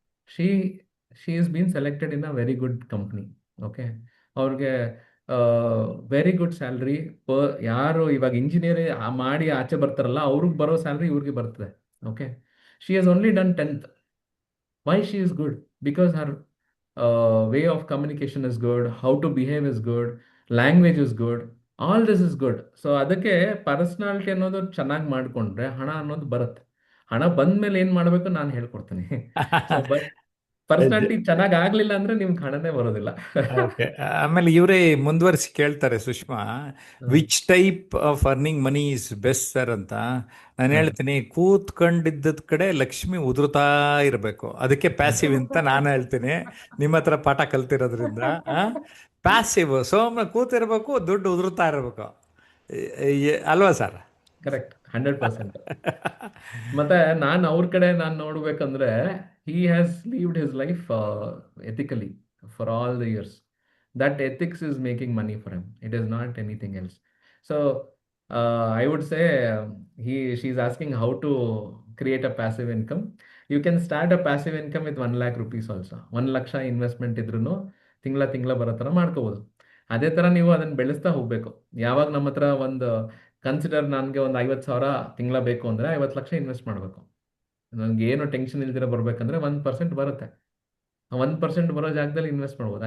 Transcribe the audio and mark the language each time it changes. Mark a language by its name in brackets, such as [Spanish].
[English] She she is been selected in a very good company. Okay, [Kannada] ಅವ್ರಿಗೆ [English] Very good salary. [Kannada] ಯಾರು ಇವಾಗ engineer ಮಾಡಿ ಆಚೆ ಬರ್ತಾರಲ್ಲ, ಅವ್ರಿಗೆ ಬರೋ ಸ್ಯಾಲ್ರಿ ಇವ್ರಿಗೆ ಬರ್ತದೆ. [English] Okay, she has only done 10th. Why she is good? Because her way of communication is good, how to behave is good, language is good, all this is good. [Kannada] So ಅದಕ್ಕೆ personality ಅನ್ನೋದು ಚೆನ್ನಾಗಿ ಮಾಡಿಕೊಂಡ್ರೆ ಹಣ ಅನ್ನೋದು ಬರುತ್ತೆ. ಹಣ ಬಂದ್ಮೇಲೆ ಏನು ಮಾಡಬೇಕು ನಾನು ಹೇಳ್ಕೊಡ್ತೀನಿ. ಸೊ ಬಟ್ ಪರ್ಸನಾಲಿಟಿ ಚೆನ್ನಾಗಿ ಆಗ್ಲಿಲ್ಲ ಅಂದ್ರೆ ನಿಮ್ಗೆ ಹಣನೇ ಬರೋದಿಲ್ಲ. [English] okay, [Kannada] ಆಮೇಲೆ ಇವರೇ ಮುಂದುವರಿಸಿ ಕೇಳ್ತಾರೆ, [English] Sushma, which type of earning money is best sir [Kannada] ಅಂತ. ನಾನು ಹೇಳ್ತೀನಿ, ಕೂತ್ಕೊಂಡಿದ್ದದ ಕಡೆ ಲಕ್ಷ್ಮಿ ಉದುರ್ತಾ ಇರಬೇಕು, ಅದಕ್ಕೆ ಪ್ಯಾಸಿವ್ ಅಂತ ನಾನು ಹೇಳ್ತೀನಿ. ನಿಮ್ಮ ಹತ್ರ ಪಾಠ ಕಲ್ತಿರೋದ್ರಿಂದ ಪ್ಯಾಸಿವ್, ಸೋಮ ಕೂತಿರ್ಬೇಕು, ದುಡ್ಡು ಉದುರ್ತಾ ಇರಬೇಕು, ಅಲ್ವಾ ಸರ್? [English] Correct, 100%. [Kannada] ಮತ್ತೆ ನಾನು ಅವ್ರ ಕಡೆ ನಾನು ನೋಡ್ಬೇಕಂದ್ರೆ [English] he has lived his life ethically for all the years. That ethics is making money for him. It is not anything else. So I would say she's asking how to create a passive income. You can start a passive income with 1 lakh rupees also. [Kannada] 1 lakh investment ಇದ್ರೂ ತಿಂಗಳ ಬರೋ ಥರ ಮಾಡ್ಕೋಬೋದು. ಅದೇ ಥರ ನೀವು ಅದನ್ನು ಬೆಳೆಸ್ತಾ ಹೋಗಬೇಕು. ಯಾವಾಗ ನಮ್ಮ ಹತ್ರ ಒಂದು ಕನ್ಸಿಡರ್ ನನಗೆ ಒಂದು 50,000 ತಿಂಗಳ ಬೇಕು ಅಂದರೆ 50 ಲಕ್ಷ ಇನ್ವೆಸ್ಟ್ ಮಾಡಬೇಕು. ನನಗೆ ಏನು ಟೆನ್ಷನ್ ಇಲ್ದಿರ ಬರಬೇಕಂದ್ರೆ 1% ಬರುತ್ತೆ. 1% ಬರೋ ಜಾಗದಲ್ಲಿ ಇನ್ವೆಸ್ಟ್ ಮಾಡ್ಬೋದು.